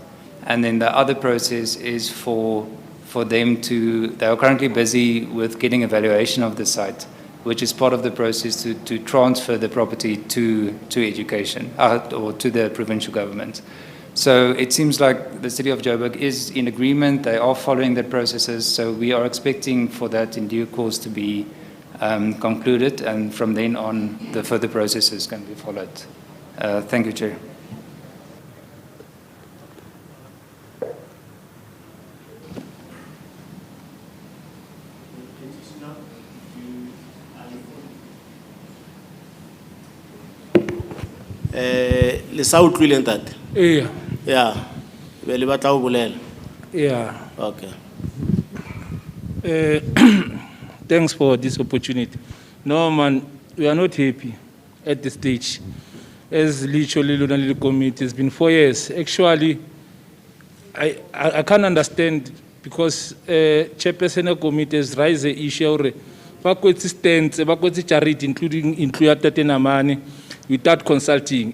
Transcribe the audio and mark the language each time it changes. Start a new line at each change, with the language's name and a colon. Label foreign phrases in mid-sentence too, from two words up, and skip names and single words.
English: And then the other process is for them they are currently busy with getting evaluation of the site, which is part of the process to transfer the property to education or to the provincial government. So it seems like the city of Joburg is in agreement. They are following the processes. So we are expecting for that in due course to be concluded, and from then on, the further processes can be followed. Thank you, Chair.
Southern Sotho: Le sa utlwile ntate?
English: Yeah.
Southern Sotho: Yeah. Be le batla ho bolela?
English: Yeah. Okay. Thanks for this opportunity. No, man, we are not happy at this stage. As literally the committee, it's been 4 years. Actually, I can't understand because chairperson of committee has raised the issue of charity, including Tatenamani, without consulting.